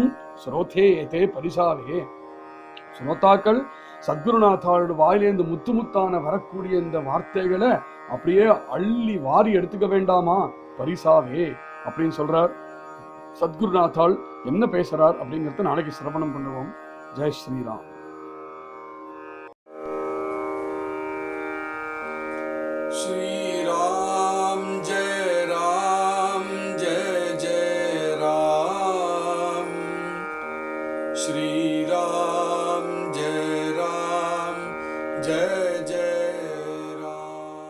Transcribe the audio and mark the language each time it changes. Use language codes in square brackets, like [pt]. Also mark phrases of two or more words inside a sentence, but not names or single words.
[ta] ஸ்ரோதே ஏதே பரிசாவே, ஸ்ரோதாக்கள் சத்குருநாதாளோட வாயிலேந்து முத்து முத்தான வரக்கூடிய இந்த வார்த்தைகளை அப்படியே அள்ளி வாரி எடுத்துக்க வேண்டாமா? பரிசாவே அப்படின்னு சொல்றார். சத்குருநாதாள் என்ன பேசுறார் அப்படிங்கறத நாளைக்கு சிரவணம் பண்ணுவோம். [hi] जय श्रीराम. [sa] श्रीराम जय राम जय जय राम, श्रीराम जय राम जय जय राम।